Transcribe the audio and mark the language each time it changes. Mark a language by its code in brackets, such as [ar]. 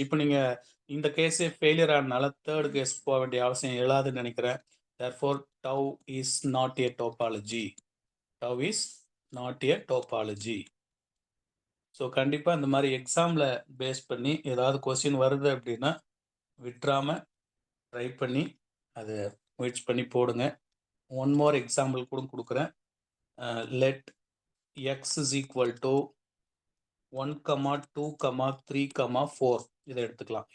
[ta] இப்போ நீங்க இந்த கேஸே ஃபெயிலியர் ஆனனால தேர்ட் கேஸ் போக வேண்டிய அவசியம் எழாதுன்னு நினைக்கிறேன். [en] therefore tau is not a topology. tau is not a topology. [ta] So கண்டிப்பா இந்த மாதிரி எக்ஸாம்ல பேஸ் பண்ணி ஏதாவது கொஸ்டின் வருது அப்படின்னா விட்டுறாம ட்ரை பண்ணி அதை முயற்சி பண்ணி போடுங்க. [en] one more example [ta] கூட கொடுக்குறேன். [en] let x is equal to 1, 2, 3, 4 [ta] இதை எடுத்துக்கலாம்.